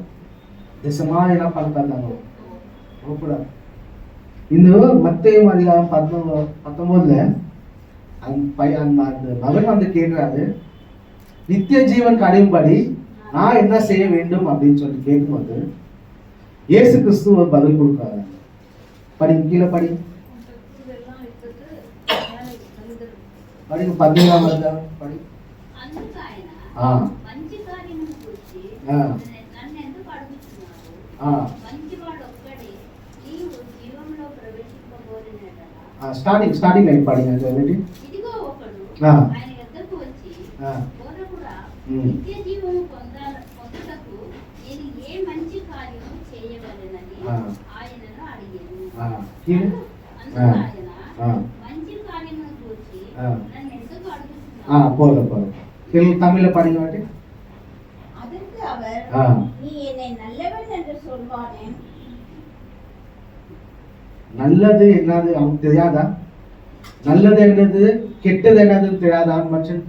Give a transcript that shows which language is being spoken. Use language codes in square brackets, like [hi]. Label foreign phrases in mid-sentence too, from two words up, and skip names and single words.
[ta] தேசமா என்ன பண்ணாங்க இந்த மத்தேயு அதிகாரம் 19 அந்த மகன் வந்து கேட்கிறாரு நித்திய ஜீவன் அடையும்படி நான் என்ன செய்ய வேண்டும் அப்படின்னு சொல்லி கேட்கும்போது இயேசு கிறிஸ்து ஒரு பதில் கொடுக்குறாரு. படி கீழே படி 17ஆம் அதிகாரம் படி. [te] అందుకు ఆయన మంచి కార్యమును గురించి నన్ను ఎందుకు అడుగుతున్నావు? మంచివాడు ఒక్కడే నీవు జీవంలో ప్రవేశింపబోదినట్లా. [en] starting line పడి [te] ఇదిగో ఒకడు ఆయన యొద్దకు వచ్చి బోధకుడా నిత్య జీవము పొందుటకు నేను ఏ మంచి కార్యము చేయవలెనని ఆయనను అడిగాను. అందుకు ఆయన మంచి కార్యమును గురించి నన్ను ఎందుకు అడుగుతున్నావు? [ta] போதும் தமிழ்ல பாருங்க வாட்டி. அதற்கு அவர் நீ என்னை நல்லவன் என்று சொல்வானே. நல்லது என்னது அவனுக்கு தெரியாதா? நல்லது என்னது கெட்டது என்னதுன்னு தெரியாதா மனுஷனுக்கு?